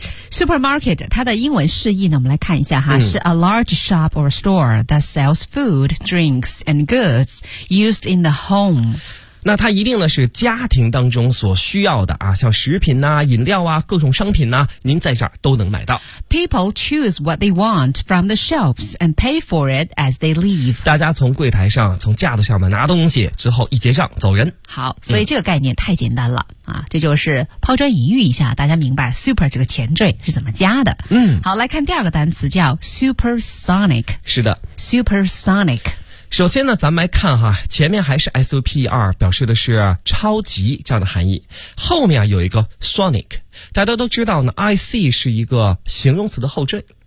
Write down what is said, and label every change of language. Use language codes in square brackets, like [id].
[en] Supermarket [zh] 它的英文释义呢我们来看一下哈、是 [en] a large shop or store that sells food, drinks, and goods used in the home。 [zh] 那它一定呢是家庭当中所需要的啊，像食品啊饮料啊各种商品啊您在这儿都能买到。 [en] People choose what they want from the shelves and pay for it as they leave。 [zh] 大家从柜台上从架子上面拿东西之后一结账走人。好，所以这个概念太简单了。这就是抛砖引玉一下，大家明白 super 这个前缀是怎么加的。嗯。好，来看第二个单词叫 supersonic。是的。 [en] supersonic。 [zh] 首先呢咱们来看哈，前面还是 SOPER 表示的是超级这样的含义，后面有一个 sonic， 大家都知道呢 IC 是一个形容词的后缀、